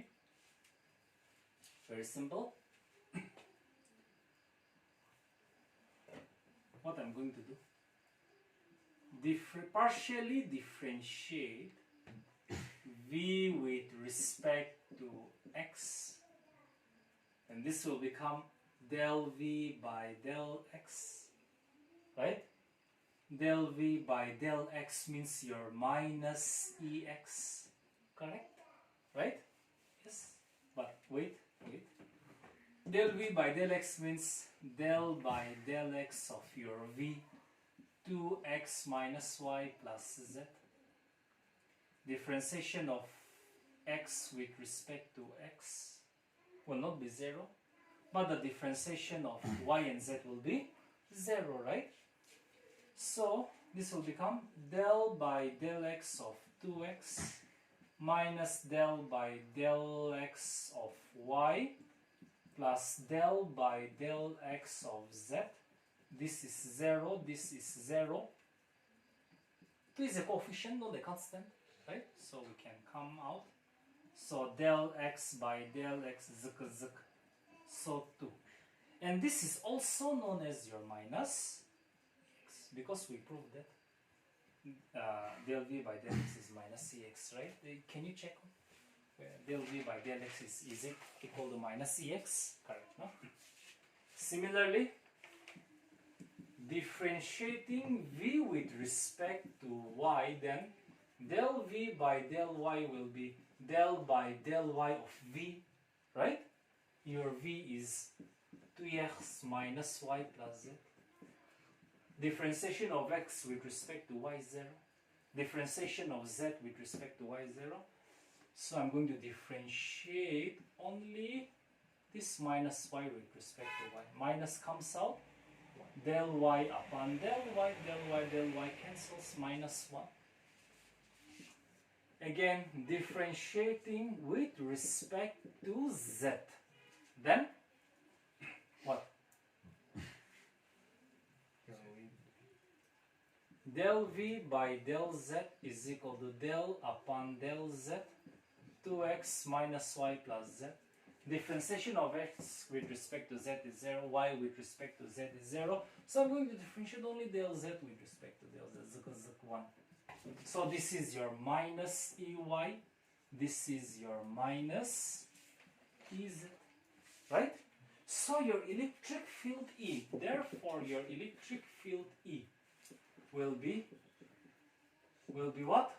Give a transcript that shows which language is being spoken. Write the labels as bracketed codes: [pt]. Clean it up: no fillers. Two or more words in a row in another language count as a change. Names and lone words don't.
[en] Very simple. What I'm going to do? Partially differentiate V with respect to x, and this will become del V by del x, right? Del V by del x means your minus EX, correct? Right? Yes, but wait. Del V by del x means del by del x of your V, 2x minus y plus z. Differentiation of x with respect to x will not be 0, but the differentiation of y and z will be 0, right? So this will become del by del x of 2x minus del by del x of y plus del by del x of z. This is 0, this is 0. 2 is a coefficient, not a constant, right? So we can come out. So del x by del x, zik, so 2. And this is also known as your minus x, because we proved that del v by del x is minus cx, right? Can you check del v by del x is it equal to minus ex? Correct, no? Similarly, differentiating v with respect to y, then del v by del y will be del by del y of v, right? Your v is 2x minus y plus z. Differentiation of x with respect to y is 0. Differentiation of z with respect to y is 0. So I'm going to differentiate only this minus y with respect to y. Minus comes out. Del y upon del y cancels, minus 1. Again, differentiating with respect to z. Then, what? Del v by del z is equal to del upon del z, 2x minus y plus z. Differentiation of x with respect to z is 0, y with respect to z is 0. So I'm going to differentiate only del z with respect to del z, z 1. So this is your minus ey, this is your minus ez, right? So your electric field E, therefore your electric field E will be what?